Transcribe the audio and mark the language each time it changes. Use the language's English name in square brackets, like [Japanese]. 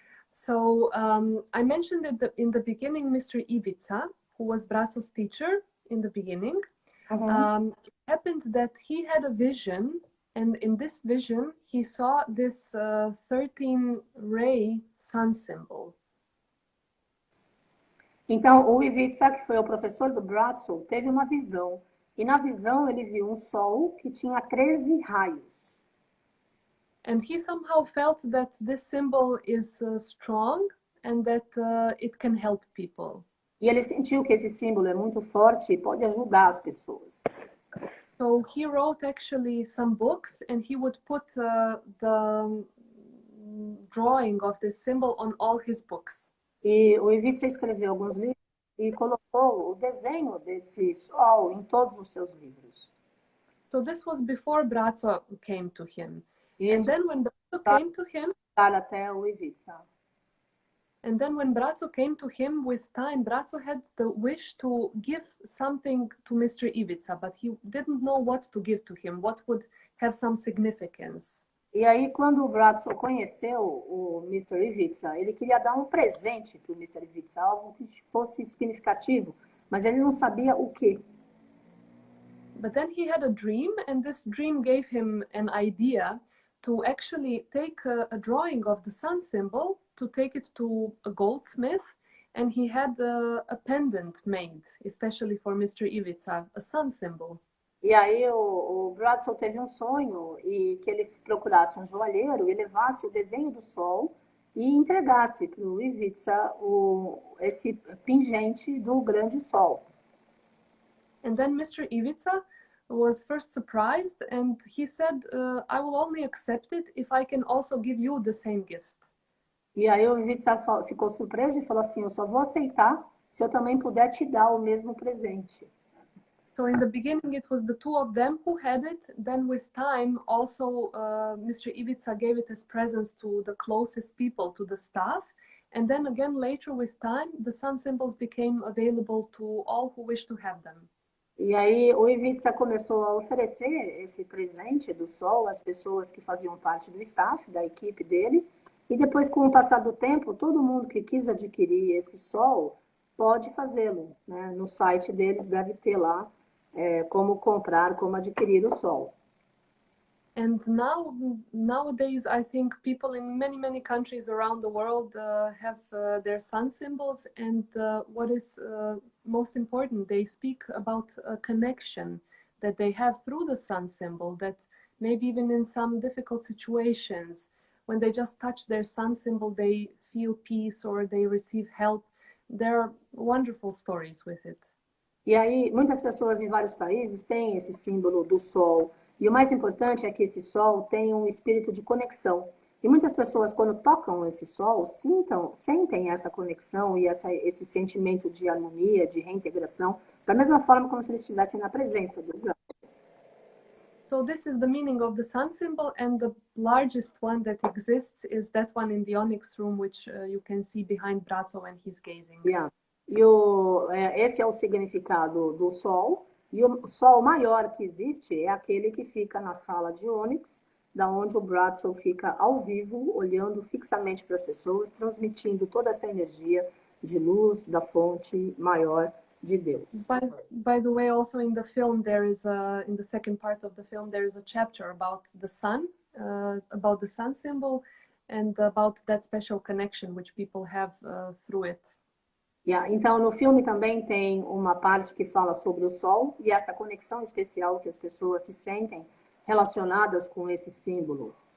[English] So I mentioned in the beginning Mr. Ivica, who was Braco's teacher in the beginning. It happened that he had a vision, and in this vision he saw this 13-ray sun symbol. [Portuguese] Então, o Ivica, que foi o professor do Braco, teve uma visão. E na visão ele viu um sol que tinha 13 raios. [English] And he somehow felt that this symbol is strong and that it can help people. [Portuguese] E ele sentiu que esse símbolo é muito forte e pode ajudar as pessoas. [English] So he wrote actually some books, and he would put the drawing of this symbol on all his books. [Portuguese] E o Ivica escreveu alguns livros e colocou o desenho desse sol em todos os seus livros. [English] So this was before Braco came to him. [Portuguese] Isso. [English] And then when Braco came to him, [Portuguese] até o Ivica. [English] And then when Braco came to him with time, Braco had the wish to give something to Mr. Ivica, but he didn't know what to give to him, what would have some significance. [Portuguese] E aí, quando o Braco conheceu o Mr. Ivica, ele queria dar um presente para o Mr. Ivica, algo que fosse significativo, mas ele não sabia o quê. [English] But then he had a dream, and this dream gave him an idea to actually take a drawing of the sun symbol, to take it to a goldsmith, and he had a pendant made, especially for Mr. Ivica, a sun symbol. [Portuguese] E aí o Braco teve um sonho e que ele procurasse um joalheiro e levasse o desenho do sol e entregasse para o Ivica esse pingente do grande sol. [English] And then Mr. Ivica was first surprised, and he said, I will only accept it if I can also give you the same gift. [Portuguese] E aí o Ivica ficou surpreso e falou assim, eu só vou aceitar se eu também puder te dar o mesmo presente. [English] So in the beginning, it was the two of them who had it. Then with time, also Mr. Ivica gave it as presents to the closest people, to the staff. And then again, later with time, the sun symbols became available to all who wished to have them. [Portuguese] E aí o Ivica começou a oferecer esse presente do sol às pessoas que faziam parte do staff, da equipe dele. E depois, com o passar do tempo, todo mundo que quis adquirir esse sol pode fazê-lo, né? No site deles deve ter lá como comprar, como adquirir o sol. [English] And nowadays, I think people in many countries around the world have their sun symbols. And what is most important, they speak about a connection that they have through the sun symbol, that maybe even in some difficult situations, when they just touch their sun symbol, they feel peace or they receive help. There are wonderful stories with it. [Portuguese] E aí, muitas pessoas em vários países têm esse símbolo do sol. E o mais importante é que esse sol tem um espírito de conexão. E muitas pessoas, quando tocam esse sol, sentem essa conexão e esse sentimento de harmonia, de reintegração, da mesma forma como se eles estivessem na presença do Braco. [English] So this is the meaning of the sun symbol, and the largest one that exists is that one in the onyx room, which you can see behind Braco when he's gazing. Yeah. [Portuguese] E esse é o significado do sol. E o sol maior que existe é aquele que fica na sala de ônix, da onde o Braco fica ao vivo, olhando fixamente para as pessoas, transmitindo toda essa energia de luz da fonte maior de Deus. [English] By the way, also in the film, in the second part of the film, there is a chapter about the sun symbol, and about that special connection which people have through it. [Portuguese] Yeah, então, no filme também tem uma parte que fala sobre o sol e essa conexão especial que as pessoas se sentem relacionadas com esse símbolo.